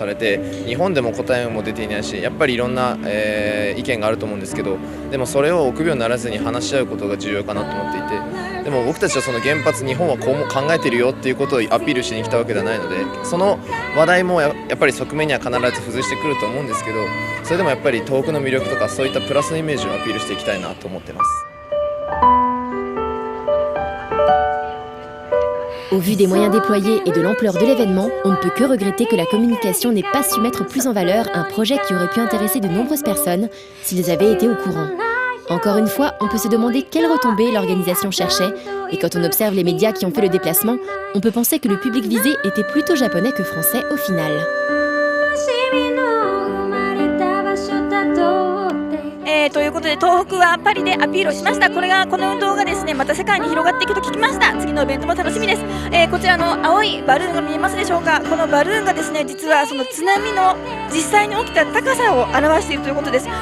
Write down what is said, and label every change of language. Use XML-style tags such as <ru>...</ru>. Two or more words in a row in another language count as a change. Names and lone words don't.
<ja>れて日本でも答えも出ていないしやっぱりいろんな、意見があると思うんですけどでもそれを臆病にならずに話し合うことが重要かなと思っていてでも僕たちはその原発日本はこうも考えてるよっていうことをアピールしに来たわけではないのでその話題もやっぱり側面には必ず付随してくると思うんですけどそれでもやっぱり東北の魅力とかそういったプラスのイメージをアピールしていきたいなと思ってます。</ja> <fr>Au vu des moyens déployés et de l'ampleur de l'événement, on ne peut que regretter que la communication n'ait pas su mettre plus en valeur un projet qui aurait pu intéresser de nombreuses personnes s'ils avaient été au courant. Encore une fois, on peut se demander quelles retombées l'organisation cherchait, et quand on observe les médias qui ont fait le déplacement, on peut penser que le public visé était plutôt japonais que français au final.</fr> <ja>ということで東北はパリでアピールをしました。この運動がですねまた世界に広がっていくと聞きました。次のイベントも楽しみです。こちらの青いバルーンが見えますでしょうか。このバルーンがですね実はその津波の実際に起きた高さを表しているということです。</ja>